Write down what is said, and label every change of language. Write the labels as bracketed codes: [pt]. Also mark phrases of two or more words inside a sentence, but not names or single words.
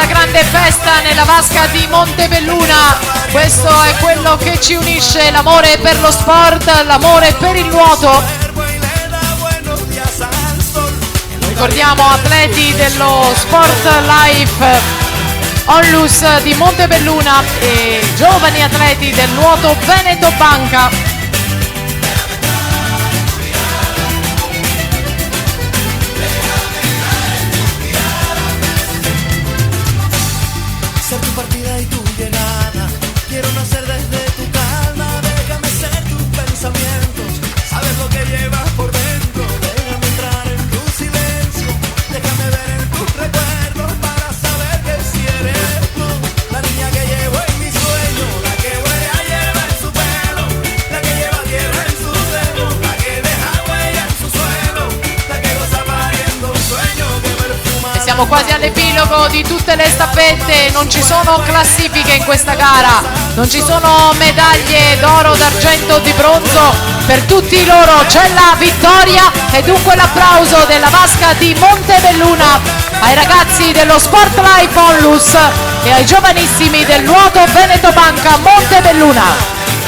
[it] grande festa nella vasca di Montebelluna. Questo è quello che ci unisce, l'amore per lo sport, l'amore per il nuoto. Ricordiamo atleti dello Sport Life Onlus di Montebelluna e giovani atleti del nuoto Veneto Banca. [es] Ser tu partida y tu llegada, quiero nacer desde tu calma, déjame ser tus pensamientos, sabes lo que llevas por dentro, déjame entrar en tu silencio, déjame ver en tus recuerdos para saber que si eres tú, la niña que llevo en mi sueño, la que huele a hierba en su pelo, la que lleva tierra en sus dedos, la que deja huella en su suelo, la que goza pariendo un sueño que perfuma. [it] E siamo quasi all'epilogo di tutte le staffette, non ci sono classifiche in questa gara, non ci sono medaglie d'oro, d'argento o di bronzo, per tutti loro c'è la vittoria e dunque l'applauso della vasca di Montebelluna ai ragazzi dello Sport Life Onlus e ai giovanissimi del nuoto Veneto Banca Montebelluna.